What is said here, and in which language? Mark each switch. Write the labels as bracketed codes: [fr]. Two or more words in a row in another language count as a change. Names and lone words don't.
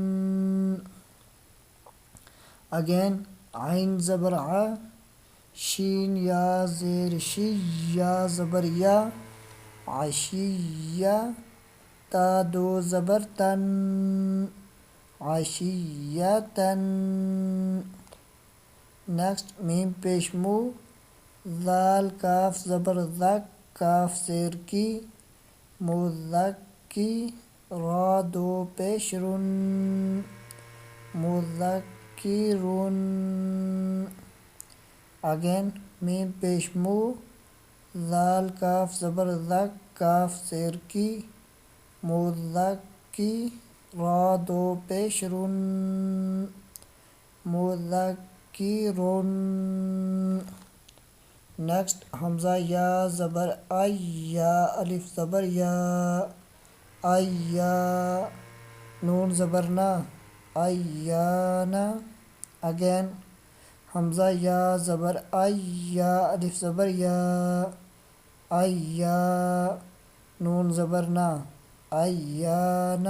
[ur] اگین عین زبر شین یا زیر یا زبر یا، عشیہ، تا دو زبر تن، عشیتن. نیکسٹ میم پیش مو، ذال کاف زبر ذک، کاف زیر مذکی، را دو پیش رن، مذکرن. اگین میم پیش مو، ذال کاف زبر ذک، کاف زیر مذکی، را دو پیش رن، مذکرن. نیکسٹ حمزہ یا زبر یا، الف زبر یا، نون زبر نا، ایانا. اگین حمزہ یا زبر یا، الف زبر یا، نون زبر نا، ایانا.